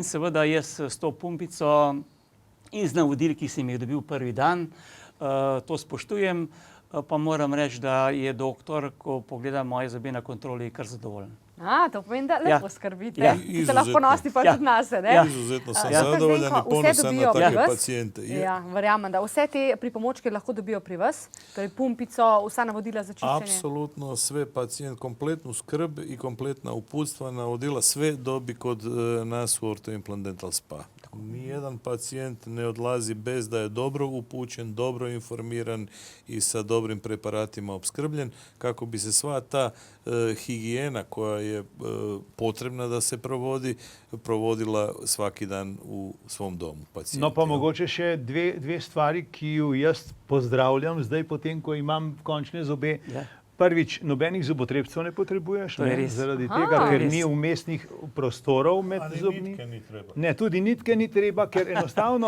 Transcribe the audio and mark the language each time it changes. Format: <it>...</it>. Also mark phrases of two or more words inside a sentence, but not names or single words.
<sl>in seveda jaz s to pumpico in z navodili, ki sem jih dobil prvi dan, to spoštujem, pa moram reči, da je doktor, ko pogleda moje zobe na kontroli, kar zadovoljen. To pomeni, da lepo skrbite. Ja. Ste lahko ponosni pa tudi nase, ne? Ja.</sl> <hr>Izuzetno sam</hr> <sl>Doktor</sl> <hr>zadovoljan</hr> <sl>Zdenko,</sl> <hr>i ponosan</hr> <sl>vse</sl> <hr>na</hr> <sl>dobijo</sl> <hr>takve</hr> <sl>pri vas?</sl> <hr>pacijente. Je.</hr> <sl>Ja, verjamem, da vse te pripomočke lahko dobijo pri vas, torej pumpico, vsa navodila za čiščenje.</sl> <hr>Apsolutno sve pacijent, kompletnu skrb i kompletna uputstva, navodila, sve dobi kod nas u Orthoimplant Dental Spa. Nijedan pacijent ne odlazi bez da je dobro upućen, dobro informiran i sa dobrim preparatima opskrbljen, kako bi se sva ta higijena koja je potrebna da se provodila svaki dan u svom domu pacijenta.</hr> <sl>No pa mogoče še dve stvari, ki ju jaz pozdravljam zdaj potem, ko imam končne zobe. Ja. Prvič, nobenih zobotrebcev ne potrebuješ, To je res. zaradi Aha. tega, ker Res. ni vmesnih prostorov med Ali zobmi. nitke ni treba. Ne, tudi nitke ni treba, ker enostavno</sl>